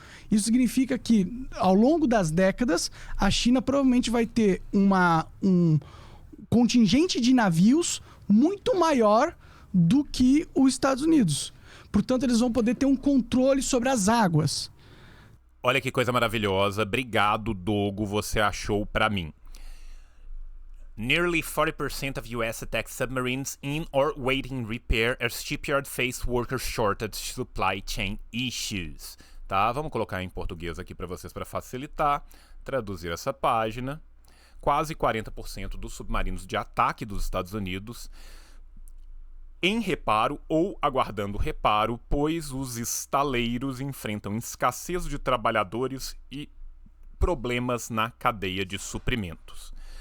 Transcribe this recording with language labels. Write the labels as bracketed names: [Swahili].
[Portuguese] Isso significa que, ao longo das décadas, a China provavelmente vai ter um contingente de navios muito maior do que os Estados Unidos. Portanto, eles vão poder ter um controle sobre as águas. Olha que coisa maravilhosa. Obrigado, Dogo, você achou pra mim. [English] Nearly 40% of US attack submarines in or waiting repair as shipyard face worker shortage supply chain issues. [Portuguese] Tá? Vamos colocar em português aqui para vocês para facilitar. Traduzir essa página. Quase 40% dos submarinos de ataque dos Estados Unidos em reparo ou aguardando reparo, pois os estaleiros enfrentam escassez de trabalhadores e problemas na cadeia de suprimentos.